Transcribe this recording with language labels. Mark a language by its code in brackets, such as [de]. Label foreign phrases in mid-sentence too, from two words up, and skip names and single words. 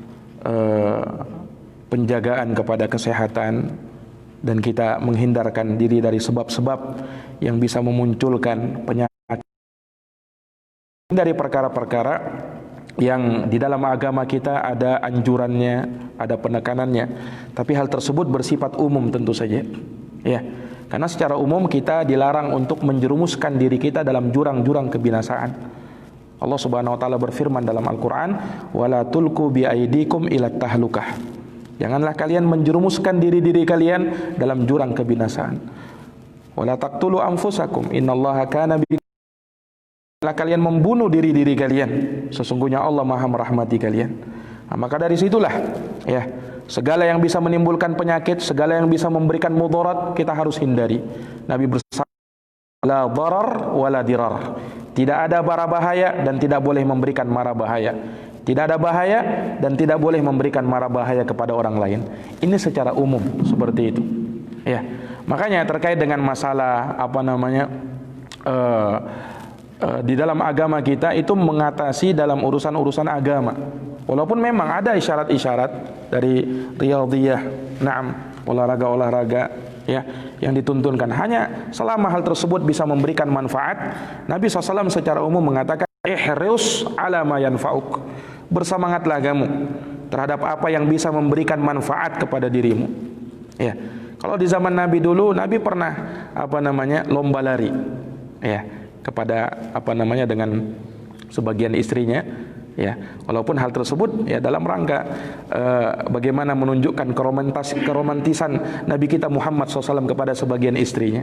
[id] penjagaan kepada kesehatan dan kita menghindarkan diri dari sebab-sebab yang bisa memunculkan penyakit, dari perkara-perkara yang di dalam agama kita ada anjurannya, ada penekanannya, tapi hal tersebut bersifat umum tentu saja, ya, karena secara umum kita dilarang untuk menjerumuskan diri kita dalam jurang-jurang kebinasaan. [ar] الله سبحانه و تعالى [id] berfirman dalam Al-Qur'an, [ar] "ولا تلقوا بأيديكم إلى التهلكة." [id] Janganlah kalian menjerumuskan diri-diri kalian dalam jurang kebinasaan. [ar] "ولا تقتلوا أنفسكم، إن الله كان بكم." [id] Kalian membunuh diri-diri kalian, sesungguhnya Allah Maha merahmati kalian. Nah, maka dari situlah, ya, segala yang bisa menimbulkan penyakit, segala yang bisa memberikan mudarat, kita harus hindari. Nabi bersabda, [ar] لا ضرر ولا ضرار. [id] Tidak ada bara bahaya dan tidak boleh memberikan mara bahaya. Tidak ada bahaya dan tidak boleh memberikan mara bahaya kepada orang lain. Ini secara umum seperti itu. Ya, makanya terkait dengan masalah di dalam agama kita itu mengatasi dalam urusan-urusan agama. Walaupun memang ada isyarat-isyarat dari [ar] رياضية، نعم, [id] olahraga-olahraga, ya, yang dituntunkan. Hanya selama hal tersebut bisa memberikan manfaat, Nabi SAW secara umum mengatakan, [ar] احرص على ما ينفعك. [id] Bersemangatlah kamu terhadap apa yang bisa memberikan manfaat kepada dirimu. Ya. Kalau di zaman Nabi dulu, Nabi pernah lomba lari, ya, kepada dengan sebagian istrinya, ya, walaupun hal tersebut ya dalam rangka bagaimana menunjukkan keromantisan Nabi kita Muhammad SAW kepada sebagian istrinya.